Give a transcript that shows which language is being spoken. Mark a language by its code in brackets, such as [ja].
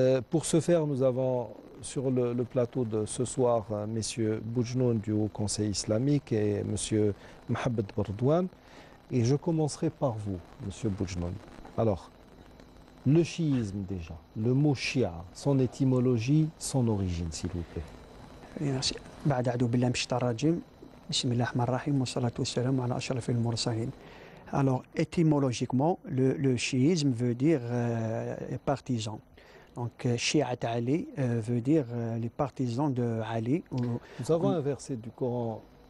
[fr] Pour ce faire, nous avons sur le plateau de ce soir messieurs Boujnoun du Haut Conseil islamique et monsieur Mohamed Bardouane. Et je commencerai par vous, monsieur Boujnoun. Alors, le chiisme déjà, le mot chia, son étymologie, son origine, s'il vous plaît. Merci. [ar] بعد أعوذ بالله من الشيطان الرجيم بسم الله الرحمن الرحيم والصلاة والسلام على أشرف المرسلين. [fr] Alors, étymologiquement, le chiisme veut dire partisan. Donc, Shi'at Ali veut dire les partisans de Ali. Nous avons un verset du Coran.